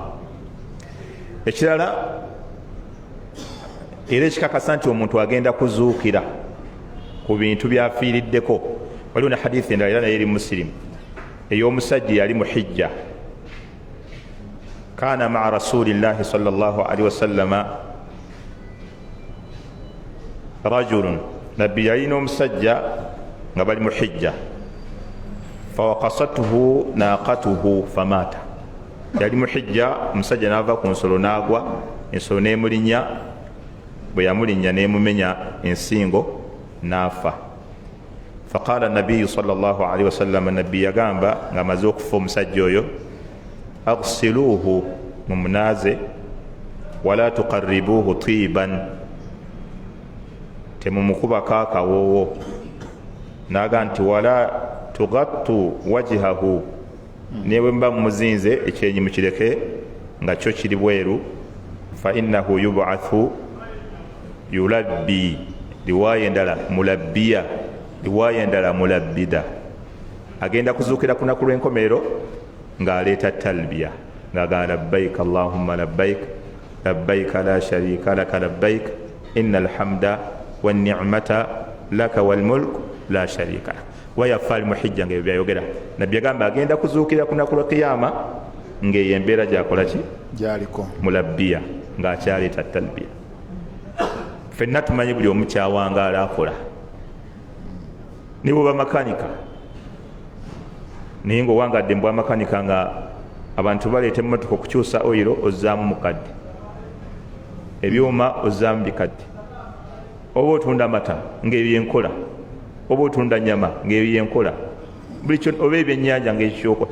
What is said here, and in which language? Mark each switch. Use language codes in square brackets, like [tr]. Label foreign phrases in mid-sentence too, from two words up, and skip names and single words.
[lg] Ekirala era ekikakasa nti omuntu agenda kuzuukira ku bintu byafiiriddeko, waliwo ne hadithi endala era naye eri Muslim ey'omusajja yali mu hijja, [ar] كان مع رسول الله صلى الله عليه وسلم رجل, [lg] nabbi yalina omusajja nga bali mu hijja, [ar] فوقصته ناقته فمات. [lg] Yali mu hijja, omusajja n'ava ku nsolo n'agwa, ensolo n'emulinnya, bwe yamulinnya n'emumenya ensingo n'afa. [ar] فقال النبي صلى الله عليه وسلم, [lg] nabbi yagamba nga amaze okufa omusajja oyo, aghsiluhu, mumunaaze, [ar] ولا تقربوه طيبا, [lg] temumukubako akawoowo. Naga nti [ar] ولا تغطوا وجهه, [lg] newe mba mumuzinze ekyenyi mukireke nga kyo kiri bweru. [ar] فإنه يبعث يلبي, [lg] riwaya endala mulabbiya, riwaya endala mulabbida, agenda kuzuukira ku lunaku lw'enkomerero ng'aleeta talbiya ng'agamba [ar] لبيك اللهم لبيك لبيك لا شريك لك لبيك إن الحمد والنعمة لك والملك لا شريك لك. [lg] Wayafa ali mu hijja ng'ebyo byayogera. Nabbi yagamba agenda kuzuukira ku lunaku lwa qiyama ng'eyo embeera gyakola ki? Gyaliko mulabbiya, ng'akyaleeta talbiya. Ffenna tumanyi buli omu kyawangaala akola. Ni bw'oba makanika, naye ng'owangadde mu bwamakanika nga abantu baleeta emmotoka okukyusa oyiro ozzaamu mukadde, ebyuma ozzaamu bikadde, oba otunda amata ng'ebyo yenkola, oba otunda nyama ng'ebyo yenkola, buli kyo, oba ebyennyanja ng'ekyokola.